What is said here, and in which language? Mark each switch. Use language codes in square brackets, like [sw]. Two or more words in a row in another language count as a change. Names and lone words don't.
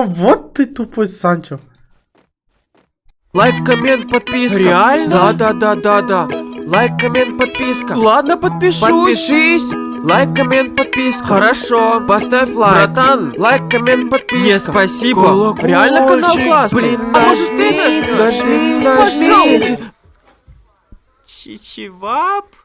[ru] Вот ты тупой, Санчо. Лайк, коммент, подписка. Реально? Да. Лайк, коммент, подписка. Ладно, подпишусь. Подпишись. Лайк, коммент, подписка. Хорошо. Поставь лайк. Братан, лайк, коммент, подписка. Не, спасибо. Колокольчик. Реально канал классный. Блин, а может ты нажми? Нажми. Чичевап.